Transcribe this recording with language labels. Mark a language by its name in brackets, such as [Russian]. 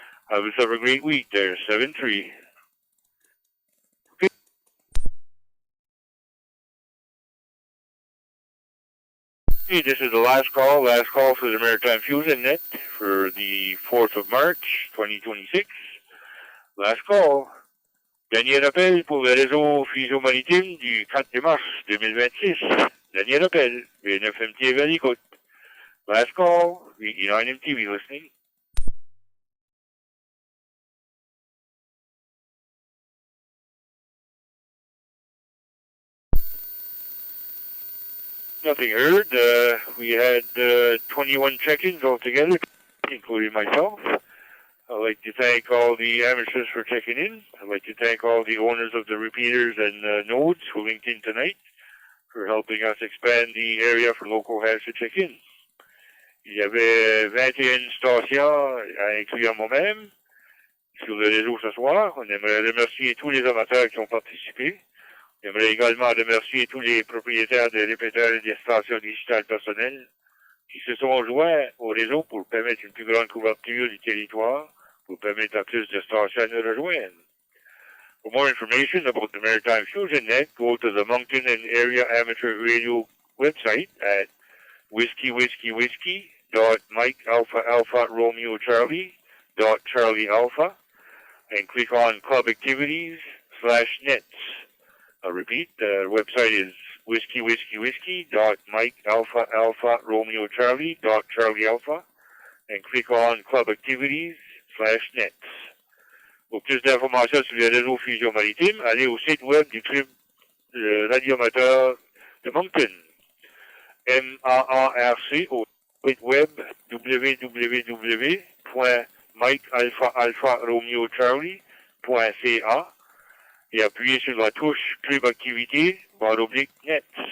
[English] Have yourself a great week there, 7-3. Okay, this is the last call for the Maritime Fusion Net for the 4th of March, 2026. Last call. [French] Dernier appel pour le réseau Fusion Maritime du 4 mars 2026. Dernier appel, VNF MTV à l'écoute. [English] Last call, VE9 MTV listening. Nothing heard. We had 21 check-ins altogether, including myself. I'd like to thank all the amateurs for checking in. I'd like to thank all the owners of the repeaters and nodes who linked in tonight for helping us expand the area for local hands to check in. [French] Il y avait 21 stations à inclure moi-même sur le réseau ce soir. On aimerait remercier tous les amateurs qui ont participé. On aimerait également remercier tous les propriétaires des répéteurs et des stations digitales personnelles qui se sont joints au réseau pour permettre une plus grande couverture du territoire, pour permettre à plus de stations de rejoindre. [English] For more information about the Maritime Fusion Net, go to the Moncton and Area Amateur Radio website at whiskey.mike.alpha.romeo.charlie.charlie.alpha and click on Club Activities /nets. I'll repeat, the website is whiskey.alpha.romeo.charlie.charlie.alpha and click on Club Activities /nets. [French] Pour plus d'informations sur le réseau Fusion Maritime, allez au site web du club radioamateur de Moncton. MAARC au site web www.mikealpha-romeo-charlie.ca et appuyez sur la touche Club Activité /Net.